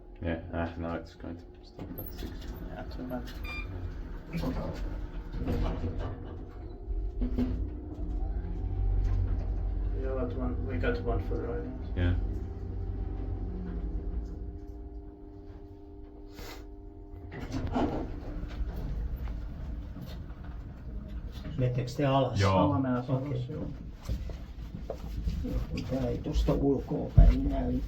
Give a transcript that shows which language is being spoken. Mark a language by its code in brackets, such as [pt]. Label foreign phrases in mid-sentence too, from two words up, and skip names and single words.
[en] Yeah, now it's going to stop at 6. Yeah, too bad. We got one for the ride. Yeah. [fi] Menettekö te alas? Joo. Mä menen alas, Okei. joo. Tää ei tuosta ulkoa päin näytä.